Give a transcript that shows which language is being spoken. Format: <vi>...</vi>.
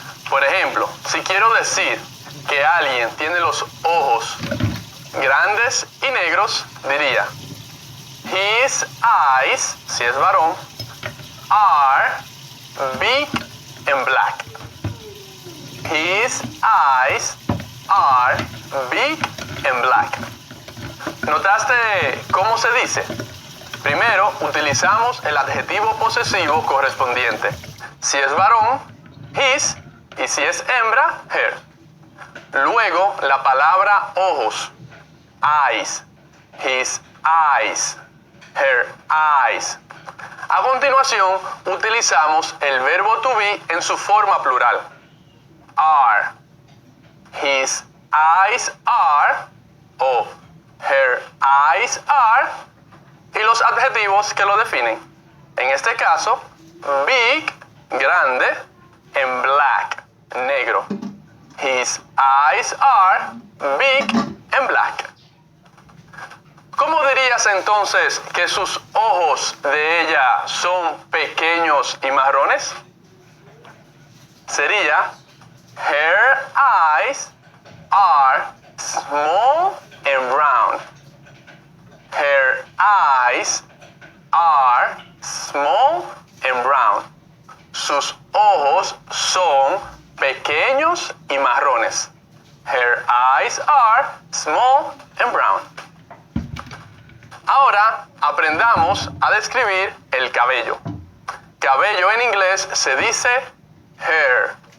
<es>Por ejemplo, si quiero decir que alguien tiene los ojos grandes y negros, diría:</es> <en>His eyes,</en> <es>si es varón,</es> <en>are big and black. His eyes are big and black.</en> <es>¿Notaste cómo se dice? Primero utilizamos el adjetivo posesivo correspondiente. Si es varón, his, y si es hembra, her. Luego la palabra ojos, eyes,</es> <en>his eyes, her eyes.</en> <es>A continuación utilizamos el verbo to be en su forma plural.</es> <en>Are. His eyes are,</en> <es>o</es> <en>her eyes are,</en> <es>y los adjetivos que lo definen. En este caso, big, grande, and black, negro.</es> <en>His eyes are big and black.</en> <es>¿Cómo dirías entonces que sus ojos de ella son pequeños y marrones?</es> <en>Sería: Her eyes are small and brown. Her eyes are small and brown.</en> <es>Sus ojos son pequeños y marrones.</es> <en>Her eyes are small and brown.</en> <es>Ahora aprendamos a describir el cabello. Cabello en inglés se dice hair.</es>